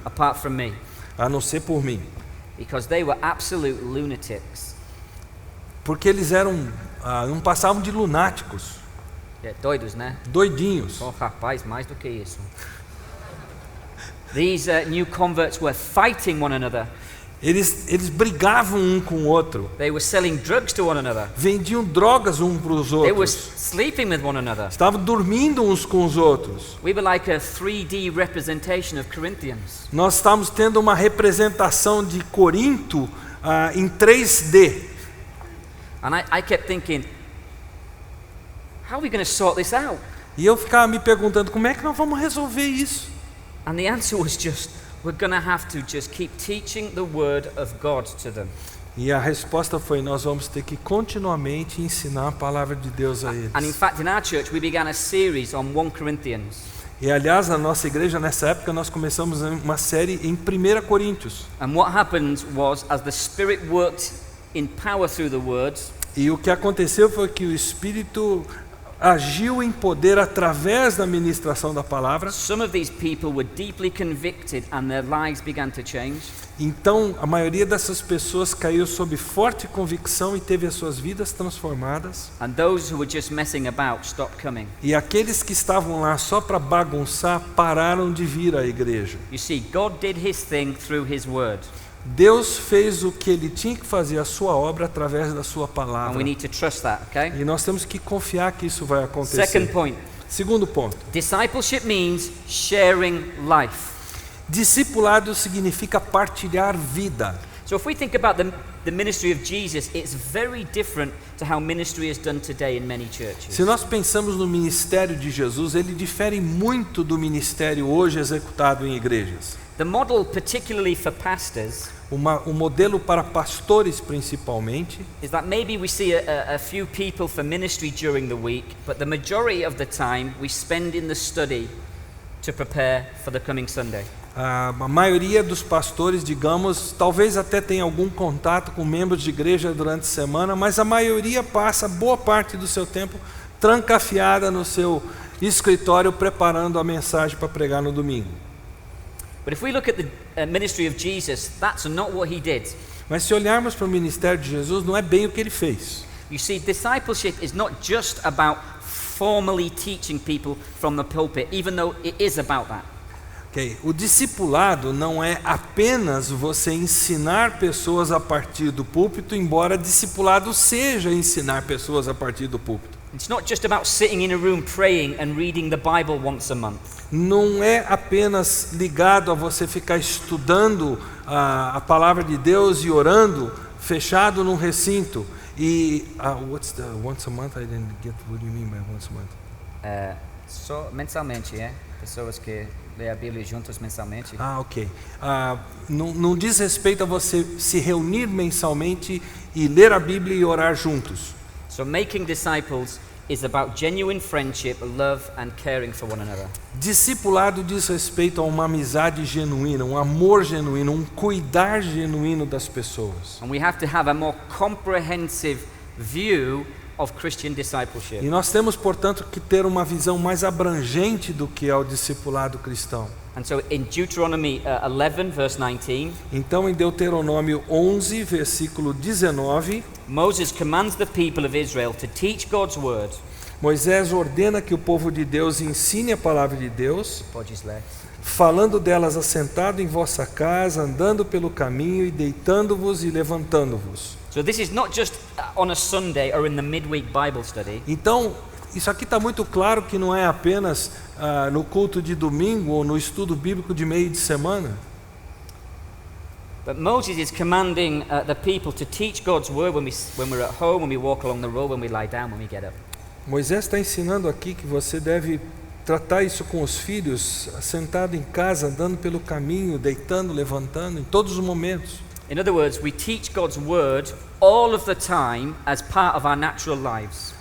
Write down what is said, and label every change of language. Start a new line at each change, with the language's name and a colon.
English: apart from me,
Portuguese: a não ser por mim,
English: because they were absolute lunatics.
Portuguese: porque eles não passavam de lunáticos, Doidos, né? doidinhos. Oh, rapaz, mais do que isso.
English: These new converts were fighting one another.
Portuguese: Eles brigavam um com o outro,
English: They were selling drugs to one another.
Portuguese: vendiam drogas uns para os
English: They were
Portuguese: outros,
English: sleeping with one another.
Portuguese: estavam dormindo uns com os outros.
English: We were like a 3D representation of Corinthians.
Portuguese: Nós estávamos tendo uma representação de Corinto em 3D.
English: And I kept thinking, how are we going to sort this out?
Portuguese: E eu ficava me perguntando, como é que nós vamos resolver isso?
English: And the answer was just, we're going to have to just keep teaching the word of God to them.
Portuguese: E a resposta foi, nós vamos ter que continuamente ensinar a palavra de Deus a eles.
English: And in fact, in our church, we began a series on 1 Corinthians.
Portuguese: E aliás, na nossa igreja, nessa época, nós começamos uma série em 1 Coríntios.
English: And what happened was, as the Spirit worked in power through the words,
Portuguese: E o que aconteceu foi que o Espírito agiu em poder através da ministração da palavra.
English: some of these people were deeply convicted and their lives began to change.
Portuguese: Então, a maioria dessas pessoas caiu sob forte convicção e teve as suas vidas transformadas.
English: And those who were just messing about stopped coming.
Portuguese: E aqueles que estavam lá só para bagunçar pararam de vir à igreja.
English: You see, God did His thing through His word.
Portuguese: Deus fez o que ele tinha que fazer, a sua obra, através da sua
English: And
Portuguese: palavra.
English: we need to trust that, okay?
Portuguese: E nós temos que confiar que isso vai acontecer.
English: Second point,
Portuguese: Segundo ponto.
English: discipleship means sharing life.
Portuguese: Discipulado significa partilhar vida.
English: So if we think about the ministry of Jesus, it's very different to how ministry is done today in many churches.
Portuguese: Se nós pensamos no ministério de Jesus, ele difere muito do ministério hoje executado em igrejas.
English: The model, particularly for pastors,
Portuguese: O modelo para pastores principalmente
English: is that maybe we see a few people for ministry during the week, but the majority of the time we spend in the study to prepare for the coming Sunday.
Portuguese: a maioria dos pastores, digamos, talvez até tenha algum contato com membros de igreja durante a semana, mas a maioria passa boa parte do seu tempo trancafiada no seu escritório preparando a mensagem para pregar no domingo.
English: But if we look at the ministry of Jesus, that's not what He did.
Portuguese: Mas se olharmos para o ministério de Jesus, não é bem o que ele fez.
English: You see, discipleship is not just about formally teaching people from the pulpit, even though it is about that. Okay.
Portuguese: O discipulado não é apenas você ensinar pessoas a partir do púlpito, embora discipulado seja ensinar pessoas a partir do púlpito.
English: It's not just about sitting in a room praying and reading the Bible once a month.
Portuguese: Não é apenas ligado a você ficar estudando a palavra de Deus e orando, fechado num recinto.
English: E what's the once a month? I didn't get what you mean by once a month.
Portuguese: Só mensalmente, é? Pessoas que lêem a Bíblia juntas mensalmente. Ok. Não diz respeito a você se reunir mensalmente e ler a Bíblia e orar juntos.
English: So making disciples is about genuine friendship, love and caring for one another.
Portuguese: Discipulado diz respeito a uma amizade genuína, um amor genuíno, um cuidar genuíno das pessoas.
English: And we have to have a more comprehensive view of Christian discipleship.
Portuguese: E nós temos, portanto, que ter uma visão mais abrangente do que é o discipulado cristão.
English: And so in Deuteronomy 11 verse 19,
Portuguese: Então, em Deuteronômio 11, versículo 19,
English: Moses commands the people of Israel to teach God's word.
Portuguese: Moisés ordena que o povo de Deus ensine a palavra de Deus. Podes ler. falando delas assentado em vossa casa, andando pelo caminho e deitando-vos e levantando-vos.
English: So this is not just on a Sunday or in the midweek Bible study.
Portuguese: Então, isso aqui está muito claro que não é apenas no culto de domingo ou no estudo bíblico de meio de semana.
English: But Moses is commanding the people to teach God's word when we're at home, when we walk along the road, when we lie down, when we get up.
Portuguese: Moisés está ensinando aqui que você deve tratar isso com os filhos, sentado em casa, andando pelo caminho, deitando, levantando, em todos os momentos.
English: In other words, we teach God's word all of the time as part of our natural lives.